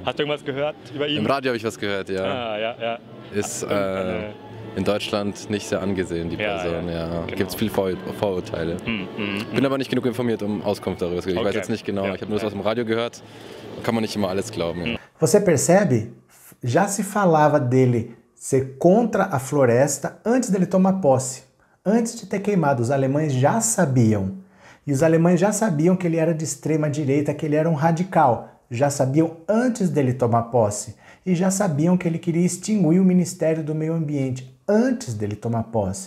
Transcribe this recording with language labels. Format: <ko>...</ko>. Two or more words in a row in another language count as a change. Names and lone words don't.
<de>Hast du irgendwas gehört über ihn? Im Radio habe ich was gehört, ja. Ja. Ist in Deutschland nicht sehr angesehen, die Person. Ja. Genau. Gibt es viel Vorurteile. Bin aber nicht genug informiert, um Auskunft darüber zu geben. Ich weiß jetzt nicht genau. Ich habe nur das aus dem Radio gehört. Kann man nicht immer alles glauben.</de> <pt>Você percebe? Já se falava dele ser contra a floresta antes dele tomar posse. Antes de ter queimado, os alemães já sabiam. E os alemães já sabiam que ele era de extrema direita, que ele era um radical. Já sabiam antes dele tomar posse. E já sabiam que ele queria extinguir o Ministério do Meio Ambiente antes dele tomar posse.</pt>